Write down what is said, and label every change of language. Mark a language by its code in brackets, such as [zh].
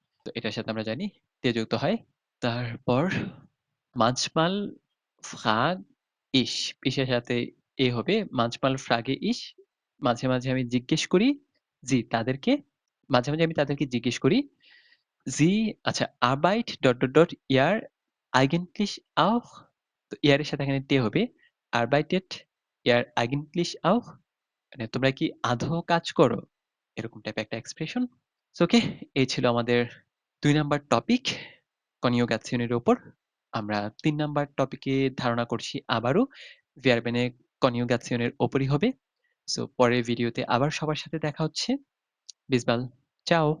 [bn] তো এটার সাথে আমরা জানি তে যুক্ত হয়। তারপর manchmal frage ich ich এর সাথে এ হবে manchmal frage ich মাঝে, মাঝে আমি জিজ্ঞেস করি জি তাদেরকে মাঝে, মাঝে আমি তাদেরকে জিজ্ঞেস করি Sie আচ্ছা [de] Arbeit ihr eigentlich auch? [bn] তো ihr এর সাথে এখানে তে হবে। [de] Arbeitet ihr eigentlich auch? [bn] মানে তোমরা কি আদৌ কাজ করো? এরকম টাইপের একটা এক্সপ্রেশন। সো ওকে এই ছিল আমাদের ২ নাম্বার টপিক conjugation এর উপর। আমরা ৩ নাম্বার টপিকে ধারণা করছি আবারও verb এর conjugation এর উপরই হবে। সো পরের ভিডিওতে আবার সবার সাথে দেখা হচ্ছে। [de] Bis bald. [bn] Ciao.